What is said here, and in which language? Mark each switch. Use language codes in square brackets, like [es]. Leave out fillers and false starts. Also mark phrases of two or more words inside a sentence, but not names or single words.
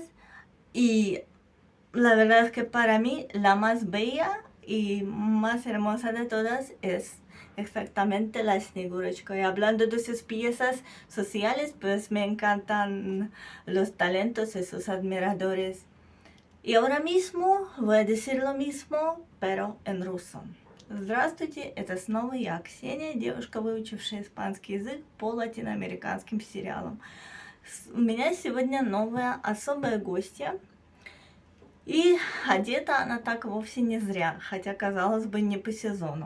[es] Y la verdad es que para mí la más bella y más hermosa de todas es exactamente la Snegurочка. Y hablando de sus piezas sociales, pues me encantan los talentos de sus admiradores. И ahora mismo voy a decir lo mismo, pero en ruso. [ru] Здравствуйте, это снова я, Ксения, девушка, выучившая испанский язык по латиноамериканским сериалам. У меня сегодня новая особая гостья, и одета она так вовсе не зря, хотя, казалось бы, не по сезону.